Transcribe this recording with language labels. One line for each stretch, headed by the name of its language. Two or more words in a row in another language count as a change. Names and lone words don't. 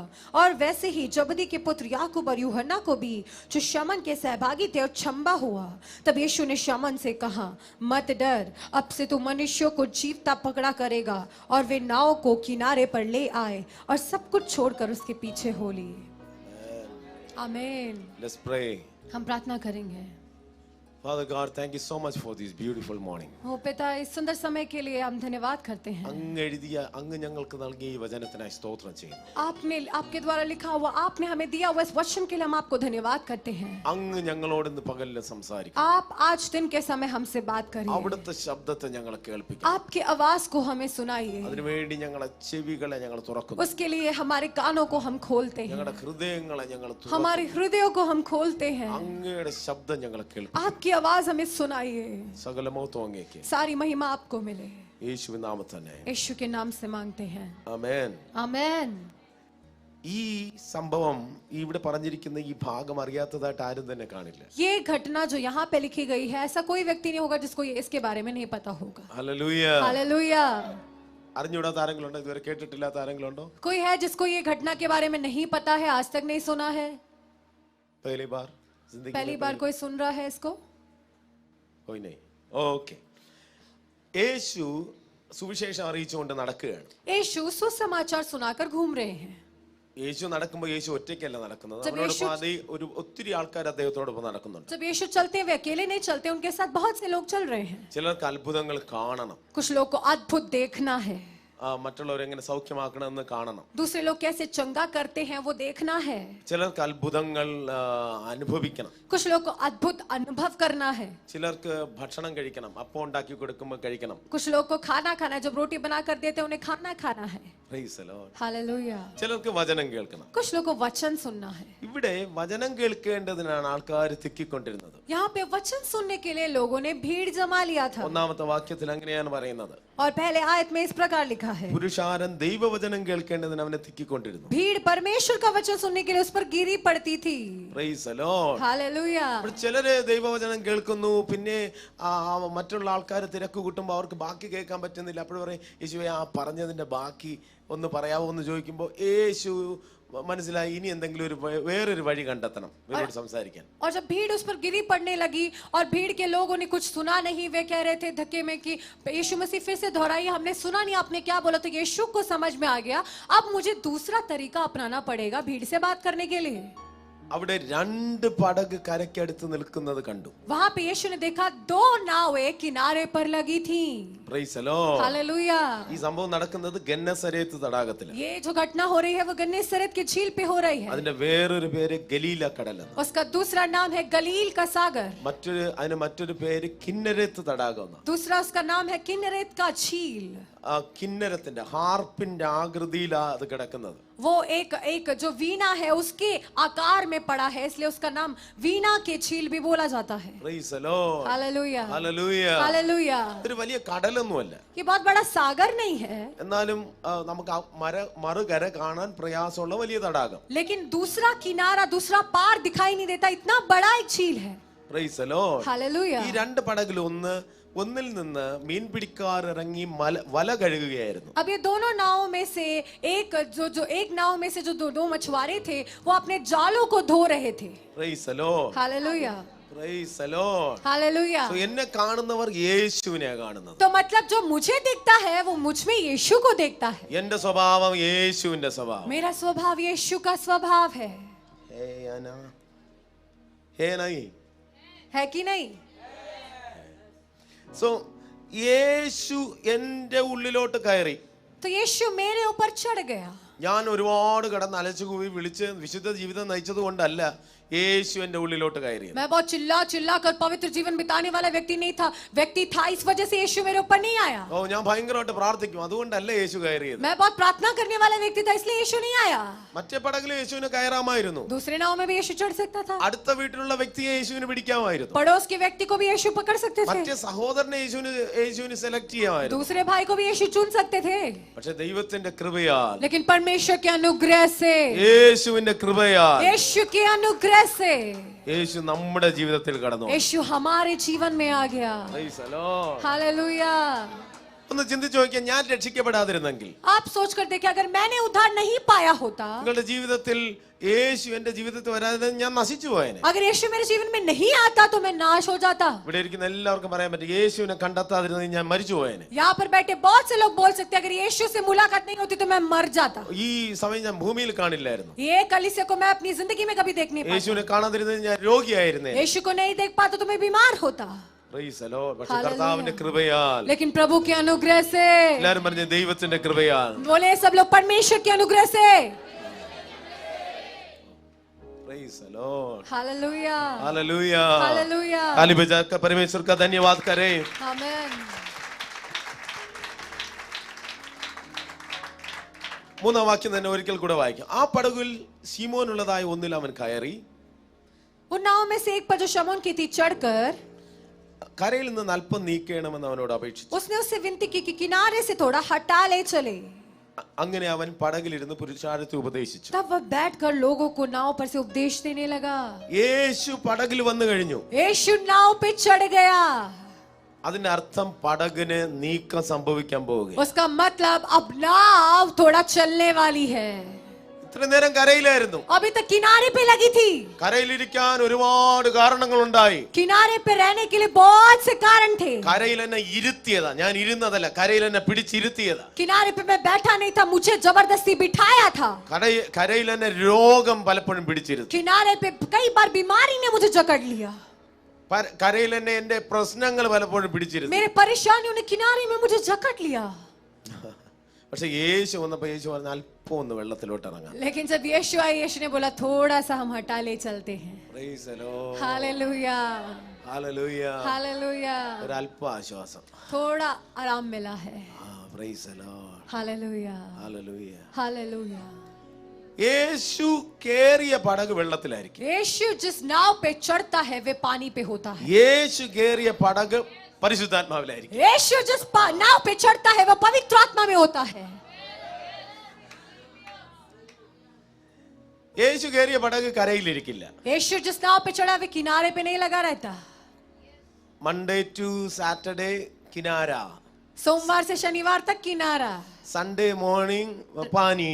Hindi: और वैसे ही जबदी के पुत्र याकूब और यूहन्ना को भी जो शमौन के सहभागी थे अचंभा हुआ. तब यीशु ने शमौन से कहा, मत डर, अब से तू मनुष्यों को जीवता पकड़ा करेगा. और वे नाव को किनारे पर ले आए और सब कुछ छोड़कर उसके पीछे हो लिए. आमीन.
English: Let's pray.
Hindi: हम प्रार्थना करेंगे.
English: Father God, thank you so much for this beautiful morning.
Hindi: ओ पिता, इस सुंदर समय के लिए हम धन्यवाद करते हैं.
Malayalam: അങ്ങ് ഞങ്ങൾക്ക് നൽകിയ ഈ വചനത്തിനായി സ്തോത്രം ചെയ്യുന്നു.
Hindi: आपने आपके द्वारा लिखा हुआ, आपने हमें दिया हुआ इस वचन के लिए हम आपको धन्यवाद करते हैं.
Malayalam: അങ്ങ് ഞങ്ങളോട് ഇന്ന് പകലിൽ സംസാരിക്കും.
Hindi: आप आज दिन के समय हमसे बात करिए.
Malayalam: അവിടുത്തെ ശബ്ദത്തെ ഞങ്ങളെ കേൾപ്പിക്കും.
Hindi: आपकी आवाज को हमें सुनाइए.
Malayalam: അതിനുവേണ്ടി ഞങ്ങളെ ചെവികളെ ഞങ്ങൾ തുറക്കുന്നു.
Hindi: उसके लिए हमारे कानों को हम खोलते हैं.
Malayalam: ഞങ്ങളുടെ ഹൃദയങ്ങളെ ഞങ്ങൾ തുറക്കുന്നു.
Hindi: हमारे हृदयों को हम खोलते हैं.
Malayalam: അങ്ങയുടെ ശബ്ദം ഞങ്ങളെ കേൾപ്പിക്കും.
Hindi: आपकी आवाज हमें सुनाइए.
Malayalam: സകല മഹത്വം അങ്ങേക്ക്.
Hindi: सारी महिमा आपको मिले.
Malayalam: യേശുവിൻ നാമത്തിൽ തന്നെ.
Hindi: यीशु के नाम से मांगते हैं.
Malayalam: ആമേൻ.
Hindi: आमीन.
Malayalam: ഈ സംഭവം ഇവിടെ പറഞ്ഞിരിക്കുന്ന ഈ ഭാഗം അറിയാത്തതായിട്ട് ആരും തന്നെ കാണില്ല.
Hindi: ये घटना जो यहाँ पे लिखी गई है, ऐसा कोई व्यक्ति नहीं होगा जिसको इसके बारे में नहीं पता होगा.
Malayalam: ഹല്ലേലൂയ.
Hindi: हालेलुया.
Malayalam: അറിഞ്ഞൂടാത്ത ആരെങ്കിലും ഉണ്ടോ? ഇതുവരെ കേട്ടിട്ടില്ലാത്ത ആരെങ്കിലും ഉണ്ടോ?
Hindi: कोई है जिसको ये घटना के बारे में नहीं पता है, आज तक नहीं सुना है? पहली बार जिंदगी पहली में बार कोई सुन रहा है इसको? कोई नहीं.
Malayalam: ഓക്കെ. യേശു സുവിശേഷം അറിയിച്ചുകൊണ്ട് നടക്കുകയാണ്.
Hindi: यीशु सुसमाचार सुनाकर घूम रहे हैं.
Malayalam: യേശു നടക്കുമ്പോൾ യേശു ഒറ്റയ്ക്കല്ല നടക്കുന്നത്. ഒരു ഒത്തിരി ആൾക്കാർ അദ്ദേഹത്തോടൊപ്പം നടക്കുന്നുണ്ട്.
Hindi: जब यीशु चलते वे अकेले नहीं चलते, उनके साथ बहुत से लोग चल रहे हैं.
Malayalam: ചിലർക്ക് അത്ഭുതങ്ങൾ കാണണം.
Hindi: कुछ लोग को अद्भुत देखना है.
Malayalam: മറ്റുള്ളവരെ എങ്ങനെ സൗഖ്യമാക്കണമെന്ന് കാണണം.
Hindi: दूसरे लोग कैसे चंगा करते हैं वो देखना है.
Malayalam: ചിലർക്ക് അത്ഭുതങ്ങൾ അനുഭവിക്കണം.
Hindi: कुछ लोग को अद्भुत अनुभव करना है.
Malayalam: ചിലർക്ക് ഭക്ഷണം കഴിക്കണം. അപ്പം ഉണ്ടാക്കി കൊടുക്കുമ്പോൾ കഴിക്കണം.
Hindi: कुछ लोग को खाना खाना है, जब रोटी बना कर देते हैं उन्हें खाना खाना है.
English: Praise the Lord.
Hindi: हालेलुया.
Malayalam: ചിലർക്ക് വചനം കേൾക്കണം.
Hindi: कुछ लोग को वचन सुनना है.
Malayalam: ഇവിടെ വചനം കേൾക്കേണ്ടതിനാണ് ആൾക്കാർ തിക്കിക്കൊണ്ടിരുന്നത്.
Hindi: यहाँ पे वचन सुनने के लिए लोगों ने भीड़ जमा लिया था.
Malayalam: ഒന്നാമത്തെ വാക്യത്തിൽ അങ്ങനെയാണ് പറയുന്നത്.
Hindi: और पहले आयत में इस प्रकार लिखा है,
Malayalam: പുരുഷാരൻ ദൈവവചനം കേൾക്കേണ്ടതിന് അവനെ തിക്കിക്കൊണ്ടിരുന്നു.
Hindi: भीड़ परमेश्वर का वचन सुनने के लिए उस पर गिरी पड़ती थी.
English: Praise the Lord.
Hindi: हालेलुया.
Malayalam: ചിലര് ദൈവവചനം കേൾക്കുന്നു, പിന്നെ മറ്റുള്ള ആൾക്കാർ തിരക്ക് കൂട്ടുമ്പോൾ അവർക്ക് ബാക്കി കേൾക്കാൻ പറ്റുന്നില്ല. അപ്പോൾ പറയും, യേശുവേ ആ പറഞ്ഞതിന്റെ ബാക്കി ഒന്ന് പറയാമോ എന്ന് ചോദിക്കുമ്പോൾ യേശു മനസ്സിലായി ഇനി എന്തെങ്കിലും ഒരു വേറൊരു വഴി കണ്ടെത്തണം ഇവരോട് സംസാരിക്കാൻ.
Hindi: और जब भीड़ उस पर गिरी पड़ने लगी और भीड़ के लोगों ने कुछ सुना नहीं, वे कह रहे थे धक्के में कि यीशु मसीह फिर से दोहराइए, हमने सुना नहीं आपने क्या बोला. तो यीशु को समझ में आ गया, अब मुझे दूसरा तरीका अपनाना पड़ेगा भीड़ से बात करने के लिए.
Malayalam: അവിടെ രണ്ട് പടക് കരയ്ക്കടുത്ത് നിൽക്കുന്നത് കണ്ടു.
Hindi: वहां पे यीशु ने देखा दो नावें किनारे पर लगी थी.
English: Praise the Lord.
Hindi: हालेलुया.
Malayalam: ഈ സംഭവം നടക്കുന്നത് ഗന്നസരേത്ത് തടാകത്തിലാണ്.
Hindi: ये जो घटना हो रही है वो गन्नेसरत की झील पे हो रही है.
Malayalam: അതിന്റെ വേറൊരു പേര് ഗലീല കടൽ.
Hindi: उसका दूसरा नाम है गलील का सागर.
Malayalam: മറ്റൊരു പേര് കിന്നരത്ത് തടാകം.
Hindi: दूसरा उसका नाम है किन्नरेत का झील.
Malayalam: കിന്നരത്തിന്റെ ഹാർപ്പിന്റെ ആകൃതിയിലാ അത് കിടക്കുന്നത്.
Hindi: वो एक जो वीणा है उसके आकार में पड़ा है, इसलिए उसका नाम वीणा के झील भी बोला जाता है.
English: Praise the Lord.
Hindi: हालेलुया.
English: Hallelujah.
Hindi: हालेलुया.
Malayalam: ഒരു വലിയ കടലൊന്നുമല്ല.
Hindi: ये बहुत बड़ा सागर नहीं है,
Malayalam: എന്നാലും നമുക്ക് മറുകര കാണാൻ പ്രയാസമുള്ള വലിയ തടാകം.
Hindi: लेकिन दूसरा किनारा, दूसरा पार दिखाई नहीं देता, इतना बड़ा एक झील है.
English: Praise the Lord.
Hindi: हालेलुया.
Malayalam: ഈ രണ്ട് പടകിൽ ഒന്നിൽ നിന്ന് മീൻ പിടിക്കാർ ഇറങ്ങി വല കഴുകുകയായിരുന്നു.
Hindi: अब ये दोनों नावों में से एक नाव में से जो दो मछुआरे थे वो अपने जालों को धो रहे थे.
English: Praise the Lord.
Hindi: हालेलुया.
English: Praise the Lord.
Hindi: हालेलुया.
Malayalam: So എന്നെ കാണുന്നവർ യേശുവിനെ കാണുന്നത്.
Hindi: तो मतलब जो मुझे देखता है वो मुझ में यीशु को देखता है.
Malayalam: എന്റെ സ്വഭാവം യേശുവിന്റെ സ്വഭാവം.
Hindi: मेरा स्वभाव यीशु का स्वभाव है. है कि नहीं?
Malayalam: സോ യേശു എന്റെ ഉള്ളിലോട്ട് കയറി.
Hindi: तो यीशु मेरे ऊपर चढ़ गया.
Malayalam: ഞാൻ ഒരുപാട് കിടന്ന് അലച്ചുകൂവി വിളിച്ച് വിശുദ്ധ ജീവിതം നയിച്ചത് കൊണ്ടല്ല യേശു എന്റെ ഉള്ളിലോട്ട് കയറി.
Hindi: मैं बहुत चिल्ला कर पवित्र जीवन बिताने वाला व्यक्ति नहीं था, व्यक्ति था, इस वजह से यीशु मेरे ऊपर नहीं आया.
Malayalam: ഓ ഞാൻ ഭയങ്കരമായിട്ട് പ്രാർത്ഥിക്കും, അതുകൊണ്ടല്ല യേശു കയറിയത്.
Hindi: मैं बहुत प्रार्थना करने वाला व्यक्ति था, इसलिए यीशु नहीं आया.
Malayalam: മറ്റേ പടകിൽ യേശുവിന് കയറാമായിരുന്നു.
Hindi: दूसरे नाव में भी यीशु चढ़ सकता था.
Malayalam: അടുത്ത വീട്ടിലുള്ള വ്യക്തിയെ യേശുവിന് പിടിക്കാമായിരുന്നു.
Hindi: पड़ोस के व्यक्ति को भी यीशु पकड़ सकते थे.
Malayalam: മറ്റേ സഹോദരനെ യേശുവിന് സെലക്ട് ചെയ്യാമായിരുന്നു.
Hindi: दूसरे भाई को भी यीशु चुन सकते थे.
Malayalam: പക്ഷെ ദൈവത്തിന്റെ കൃപയാൽ,
Hindi: लेकिन परमेश्वर के अनुग्रह से,
Malayalam: യേശുവിന്റെ കൃപയാൽ,
Hindi: यीशु के अनुग्रह से
Malayalam: യേശു നമ്മുടെ ജീവിതത്തിൽ കടന്നു.
Hindi: यीशु हमारे जीवन में आ गया.
English: Praise the Lord.
Hindi: हालेलुया.
Malayalam: ഒന്ന് ചിന്തിച്ചു നോക്കിയാൽ, ഞാൻ രക്ഷിക്കപ്പെടാതിരുന്നെങ്കിൽ,
Hindi: आप सोच कर देखिए, अगर मैंने उद्धार नहीं पाया होता,
Malayalam: നിങ്ങളുടെ ജീവിതത്തിൽ യേശു എന്റെ ജീവിതത്തിൽ വരാതെ ഞാൻ നശിച്ചു പോയേനെ.
Hindi: अगर यीशु मेरे जीवन में नहीं आता तो मैं नाश हो जाता.
Malayalam: ഇവിടെ ഇരിക്കുന്ന എല്ലാവർക്കും പറയാൻ പറ്റും, യേശുവിനെ കണ്ടെത്താതിരുന്നെങ്കിൽ ഞാൻ മരിച്ചു പോയേനെ.
Hindi: यहाँ पर बैठे बहुत से लोग बोल सकते हैं, अगर यीशु से मुलाकात नहीं होती तो मैं मर जाता.
Malayalam: ഈ സമയം ഞാൻ ഭൂമിയിൽ കാണില്ലായിരുന്നു.
Hindi: ये कलीसिया को मैं अपनी जिंदगी में कभी देख नहीं पाता.
Malayalam: യേശുവിനെ കാണാതിരുന്നെങ്കിൽ ഞാൻ രോഗിയായിരുന്നേ.
Hindi: यीशु को नहीं देख पाता तो मैं बीमार होता.
English: Praise the Lord.
Malayalam: പക്ഷേ കർത്താവിന്റെ കൃപയാൽ,
Hindi: लेकिन प्रभु के अनुग्रह से,
Malayalam: എല്ലാവരും പറഞ്ഞ ദൈവത്തിന്റെ കൃപയാൽ,
Hindi: बोले सब लोग परमेश्वर के अनुग्रह से.
English: Praise the Lord.
Hindi: हालेलुया. हालेलुया. हालेलुया. ताली बजाकर परमेश्वर का धन्यवाद करें. आमेन.
Malayalam: മൂന്നാം വാക്യം തന്നെ ഒരിക്കൽ കൂടെ വായിക്കാം. ആ പടകിൽ ശിമോനുള്ളതായ ഒന്നിൽ അവൻ കയറി,
Hindi: उन नाव में से एक पर जो शमौन की थी चढ़कर
Malayalam: കരയിൽ നിന്ന് അല്പം നീക്കണമെന്ന് അവനോട് അപേക്ഷിച്ചു.
Hindi: उसने उससे विनती की कि किनारे से थोड़ा हटा ले चले.
Malayalam: അങ്ങനെ അവൻ പടകിലിരുന്ന് പുരുഷാരത്തെ ഉപദേശിച്ചു.
Hindi: तब वह बैठकर लोगों को नाव पर से उपदेश देने लगा.
Malayalam: യേശു പടകിൽ വന്നു കഴിഞ്ഞു.
Hindi: यीशु नाव पे चढ़ गया.
Malayalam: അതിന്റെ അർത്ഥം പടകിന് നീക്കം സംഭവിക്കാൻ പോവുകയാണ്.
Hindi: उसका मतलब अब नाव थोड़ा चलने वाली है.
Malayalam: ഇത്ര നേരം കരയിലായിരുന്നു.
Hindi: अभी तक किनारे पे लगी थी.
Malayalam: കരയിലിരിക്കാൻ ഒരുപാട് കാരണങ്ങൾ ഉണ്ടായി.
Hindi: किनारे पे रहने के लिए बहुत से कारण थे.
Malayalam: കരയിൽ എന്നെ ഇരുത്തിയതാ, ഞാൻ ഇരുന്നതല്ല, കരയിൽ എന്നെ പിടിച്ചിരുത്തിയതാ.
Hindi: किनारे पे मैं बैठा नहीं था, मुझे जबरदस्ती बिठाया था.
Malayalam: കരയിൽ എന്നെ രോഗം പലപ്പോഴും പിടിച്ചിരുത്തി.
Hindi: किनारे पे कई बार बीमारी ने मुझे जकड़ लिया.
Malayalam: കരയിൽ എന്നെ എന്റെ പ്രശ്നങ്ങൾ പലപ്പോഴും പിടിച്ചിരുത്തി.
Hindi: मेरे परेशानियों ने किनारे में मुझे जकड़ लिया.
Malayalam: പക്ഷെ യേശു വന്നപ്പോ യേശു പറഞ്ഞ അല്പം ഒന്ന് വെള്ളത്തിലോട്ട് ഇറങ്ങാം.
Hindi: लेकिन जब यीशु आए, यीशु ने बोला थोड़ा सा हम हटा ले चलते हैं.
English: Praise the Lord.
Hindi: हालेलुया,
English: Hallelujah.
Hindi: हालेलुया.
Malayalam: ഒരു അല്പ ആശ്വാസം.
Hindi: थोड़ा आराम मिला है.
English: Praise the Lord.
Hindi: हालेलुया,
English: Hallelujah.
Hindi: हालेलुया.
Malayalam: യേശു കേറിയ പടക് വെള്ളത്തിലായിരിക്കും.
Hindi: यीशु जिस नाव पे चढ़ता है वे पानी पे होता है.
Malayalam: യേശു കേറിയ പടക് പരിശുദ്ധാത്മാവിലായിരിക്കും.
Hindi: यीशु जिस नाव पे चढ़ता है वह पवित्र आत्मा में होता है.
Malayalam: യേശു കേറിയ പടക് കരയിലിരിക്കില്ല.
Hindi: यीशु जिस नाव पे चढ़ा वे किनारे पे नहीं लगा रहता.
English: Monday to Saturday കിനാര,
Hindi: सोमवार से शनिवार तक किनारा,
English: Sunday morning പാനി.